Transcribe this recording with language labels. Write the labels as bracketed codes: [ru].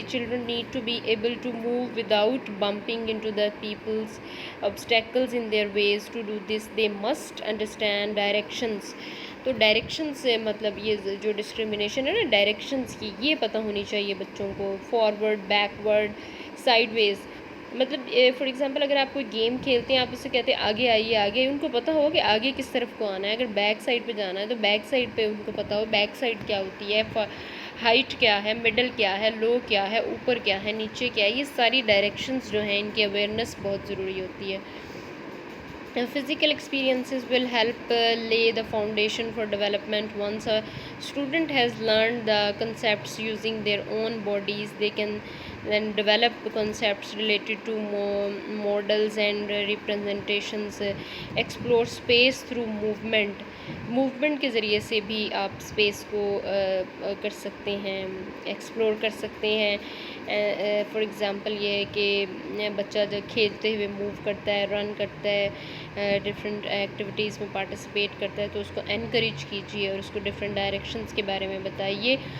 [en] Children need to be able to move without bumping into the people's obstacles in their ways. To do this they must understand directions. [ur] تو direction سے مطلب یہ جو discrimination ہے نا directions کی، یہ پتہ ہونی چاہیے بچوں کو. فارورڈ، بیکورڈ، سائڈ ویز. مطلب فار ایگزامپل اگر آپ کوئی گیم کھیلتے ہیں، آپ اس سے کہتے ہیں آگے آئیے آگے، ان کو پتہ ہو کہ آگے کس طرف کو آنا ہے. اگر بیک سائڈ پہ جانا ہے تو بیک سائڈ پہ ان کو پتہ ہو بیک سائڈ کیا ہوتی ہے، ہائٹ کیا ہے، مڈل کیا ہے، لو کیا ہے، اوپر کیا ہے، نیچے کیا ہے. یہ ساری ڈائریکشنز جو ہیں ان کی اویئرنیس بہت ضروری ہوتی ہے. [en] Physical experiences will help lay the foundation for development. Once a student has learned the concepts using their own bodies, they can then develop concepts related to models and representations. Explore space through movement. [ur] Movement کے ذریعے سے بھی آپ space کو کر سکتے ہیں، explore کر سکتے ہیں. فار ایگزامپل یہ ہے کہ بچہ جب کھیلتے ہوئے موو کرتا ہے، رن کرتا ہے، ڈفرینٹ ایکٹیویٹیز میں پارٹیسپیٹ کرتا ہے، تو اس کو انکریج کیجیے اور اس کو ڈفرینٹ ڈائریکشنز کے بارے میں بتائیے.